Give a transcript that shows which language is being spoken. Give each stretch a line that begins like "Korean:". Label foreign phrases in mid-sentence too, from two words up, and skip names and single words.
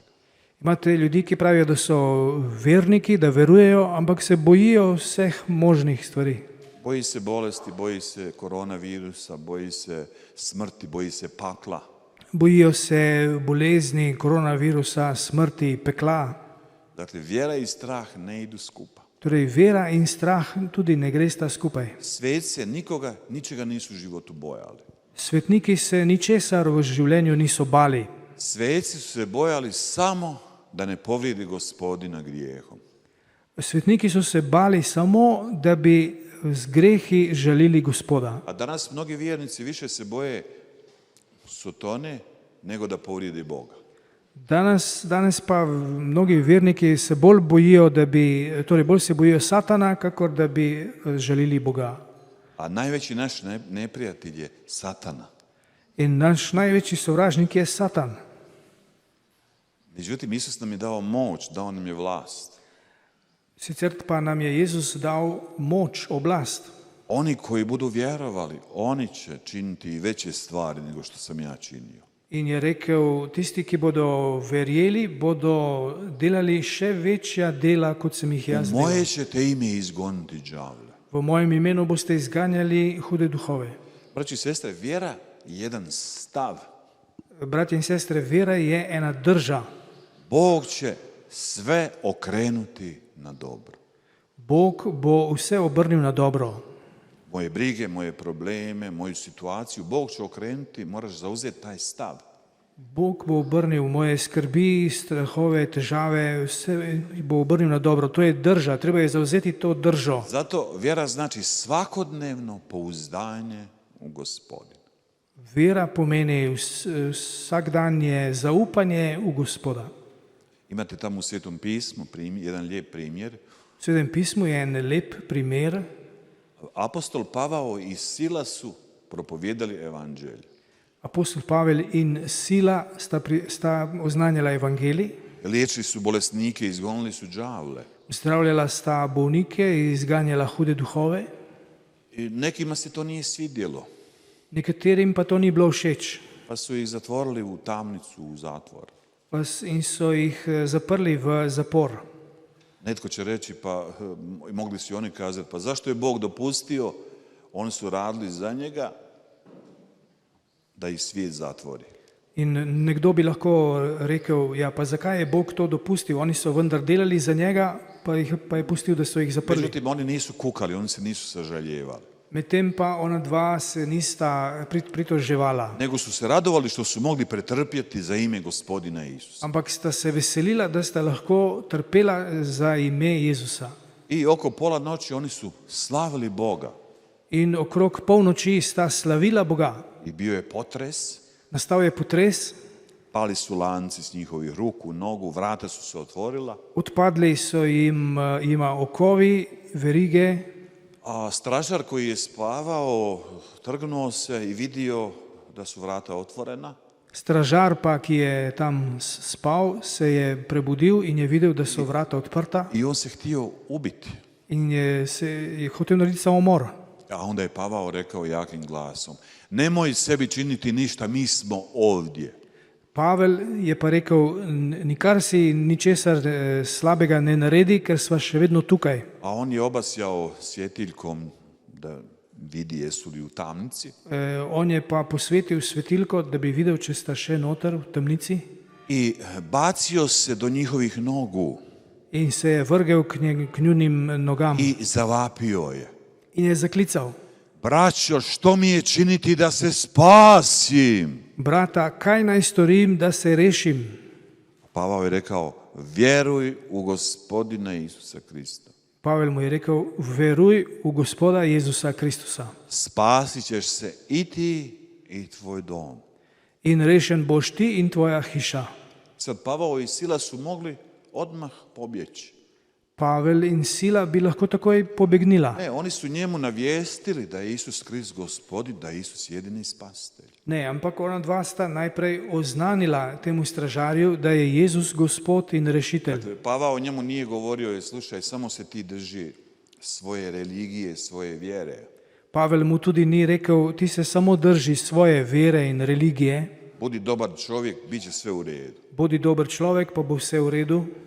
Slovenian: Imate ljudi, ki pravijo, da so verniki, da verujejo, ampak se bojijo vseh možnih stvari.
Croatian: Boji se bolesti, boji se koronavirusa, boji se smrti, boji se pakla.
Slovenian: Bojijo se bolezni, koronavirusa, smrti, pekla.
Croatian: Dakle, vjera i strah ne idu skupa.
Slovenian: Torej, vera in strah tudi ne gresta skupaj.
Croatian: Sveci se ničega nisu u životu bojali.
Slovenian: Svetniki se ničesar v življenju niso bali.
Croatian: Sveci su se bojali samo da ne povrijedi Gospodina grijehom.
Slovenian: Svetniki so se bali samo, da bi z grehi žalili Gospoda.
Croatian: A danas mnogi vjernici više se boje Sotone nego da povrijedi Boga.
Slovenian: Danes pa mnogi verniki se bolj bojijo, bolj se bojijo Satana, kakor da bi žalili Boga.
Croatian: A najveći naš neprijatelj je Satana.
Slovenian: In naš največji sovražnik je Satan.
Croatian: Međutim, Isus nam je dao moć, dao nam je vlast.
Slovenian: Sicer pa nam je Jezus dal moč, oblast.
Croatian: Oni koji budu vjerovali, oni će činiti i veće stvari nego što sam ja činio.
Slovenian: In je rekel, tisti, ki bodo verjeli, bodo delali še večja dela, kot sem jih jaz
Croatian: U
Slovenian: delal.
Croatian: moje ćete ime izgoniti đavle.
Slovenian: V mojem imenu boste izganjali hude duhove.
Croatian: Braći i sestre, vjera je jedan stav.
Slovenian: Bratje in sestre, vera je ena drža.
Croatian: Bog će sve okrenuti na dobro.
Slovenian: Bog bo vse obrnil na dobro.
Croatian: Moje brige, moje probleme, moju situaciju, Bog će okrenuti, moraš zauzeti taj stav.
Slovenian: Bog bo obrnil moje skrbi, strahove, težave, vse bo obrnil na dobro. To je drža, treba je zauzeti to držo.
Croatian: Zato vjera znači svakodnevno pouzdanje u Gospodina.
Slovenian: Vera pomeni vsakdanje zaupanje v Gospoda.
Croatian: Imate tamo u Svetom pismu jedan lijep primjer.
Slovenian: V Svetem pismu je en lep primer.
Croatian: Apostol Pavao i Sila su propovijedali evanđelje.
Slovenian: Apostol Pavel in Sila sta oznanjala evangelij.
Croatian: Liječili su bolesnike, izgonili su đavle.
Slovenian: Zdravljala sta bolnike in izganjala hude duhove.
Croatian: I nekima se to nije svidjelo,
Slovenian: Nekaterim pa to ni bilo všeč.
Croatian: pa su ih zatvorili u tamnicu, u zatvor.
Slovenian: In so jih zaprli v zapor.
Croatian: Netko će reći, pa mogli su i oni kazati, pa zašto je Bog dopustio, oni su radili za njega, da ih svijet zatvori.
Slovenian: In nekdo bi lahko rekel, ja, pa zakaj je Bog to dopustil? Oni so vendar delali za njega, pa je pustil, da so jih zaprli.
Croatian: Međutim, oni nisu kukali, oni se nisu sažaljevali.
Slovenian: Medtem pa ona dva se nista pritoževala,
Croatian: Nego su se radovali što su mogli pretrpjeti za ime Gospodina Isusa.
Slovenian: ampak sta se veselila, da sta lahko trpela za ime Jezusa.
Croatian: I oko pola noći oni su slavili Boga.
Slovenian: In okrog polnoči sta slavila Boga.
Croatian: I bio je potres,
Slovenian: Nastal je potres,
Croatian: pali su lanci s njihovih ruku, nogu, vrata su se otvorila,
Slovenian: odpadli so jima okovi, verige.
Croatian: a stražar koji je spavao trgnuo se i vidio da su vrata otvorena.
Slovenian: Stražar pa, ki je tam spal, se je prebudil in je videl, da so vrata odprta
Croatian: I on se htio ubiti.
Slovenian: in je hotel narediti samomor.
Croatian: A onda je Pavao rekao jakim glasom, nemoj sebi činiti ništa, mi smo ovdje.
Slovenian: Pavel je pa rekel, nikar si ničesar slabega ne naredi, ker sva še vedno tukaj.
Croatian: A on je obasjao svjetiljkom da vidi jesu li u tamnici.
Slovenian: On je pa posvetil svetilko, da bi videl, če sta še noter v temnici,
Croatian: I bacio se do njihovih nogu
Slovenian: in se je vrgel k njunim nogam
Croatian: i zavapio je.
Slovenian: in je zaklical,
Croatian: Braćo, što mi je činiti da se spasim?
Slovenian: brata, kaj naj storim, da se rešim?
Croatian: Pavao je rekao, vjeruj u Gospodina Isusa Krista.
Slovenian: Pavel mu je rekel, veruj v Gospoda Jezusa Kristusa
Croatian: Spasit ćeš se i ti i tvoj dom.
Slovenian: in rešen boš ti in tvoja hiša.
Croatian: Sad Pavao i Sila su mogli odmah pobjeći.
Slovenian: Pavel in Sila bi lahko takoj pobegnila.
Croatian: Ne, oni su njemu navijestili da je Isus Krist Gospodin, da je Isus jedini spasitelj.
Slovenian: Ne, ampak ona dva sta najprej oznanila temu stražarju, da je Jezus Gospod in rešitelj.
Croatian: Pavao njemu nije govorio, slušaj, samo se ti drži svoje religije, svoje vjere.
Slovenian: Pavel mu tudi ni rekel, ti se samo drži svoje vere in religije,
Croatian: Budi dobar čovjek, bit će sve u redu.
Slovenian: bodi dober človek, pa bo vse v redu.